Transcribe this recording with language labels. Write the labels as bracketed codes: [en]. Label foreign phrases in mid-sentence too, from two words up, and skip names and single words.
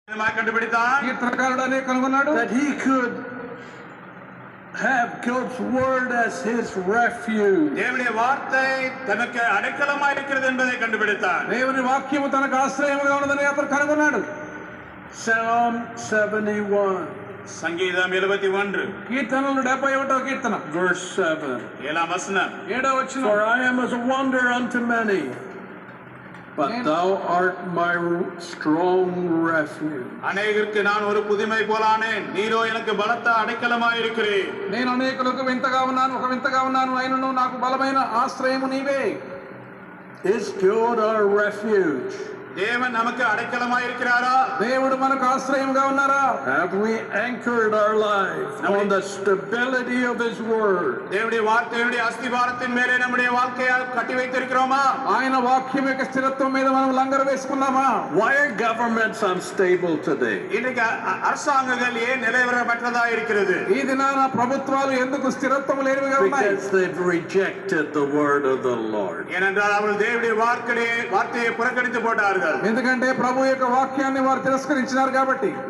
[te] కీర్తనకారుడనే కనుగొన్నాడు [en] that he could have God's word as his refuge. [ta] தேவனுடைய வார்த்தை தனக்கு அடைக்கலமாக இருக்கிறது என்பதை கண்டுபிடித்தார். [te] దేవుని వాక్యము తనకు ఆశ్రయముగా ఉన్నదని అతను కనుగొన్నాడు. [en] Psalm 71 [te] సంగీతం 71 కీర్తనలు 71వ కీర్తన [en] verse 7. [te] 7వ వచనం 7వ వచనం [en] For I am as a wonder unto many, but thou art my strong refuge. [ta] అనేకులకు நான் ஒரு புதுமை போலானேன், நீரோ எனக்கு பலத்த அடைக்கலமாய் இருக்கிறீர். [te] నేను అనేకులకు వింతగా ఉన్నాను, ఒక వింతగా ఉన్నాను, అయినను నాకు బలమైన ఆశ్రయము నీవే. [en] Is God our refuge? [ta] தேவன் நமக்கு அடைக்கலமாய் இருக்கிறாரா? [te] దేవుడు మనకు ఆశ్రయముగా ఉన్నారా? [en] Have we anchored our life on the stability of his word? [ta] தேவனுடைய வார்த்தையுடைய அஸ்திவாரத்தின் மேலே நம்முடைய வாழ்க்கையை கட்டி வைத்திருக்கிறோமா? [te] ఆయన వాక్యం యొక్క స్థిరత్వం మీద మనం లంగరు వేసుకున్నామా? [en] Why are governments unstable today? [ta] இன்னைக்கு அரசாங்கங்கள் ஏன் நிலைவரமற்றதா இருக்கிறது? [te] ఈ దినాన ప్రభుత్వాలు ఎందుకు స్థిరత్వం లేనివిగా ఉన్నాయి? [en] Because they've rejected the word of the Lord. [ta] ஏனென்றால் அவர்கள் தேவனுடைய வார்த்தையை புறக்கணித்து போட்டார்கள். [te] ఎందుకంటే ప్రభు యొక్క వాక్యాన్ని వారు తిరస్కరించినారు కాబట్టి.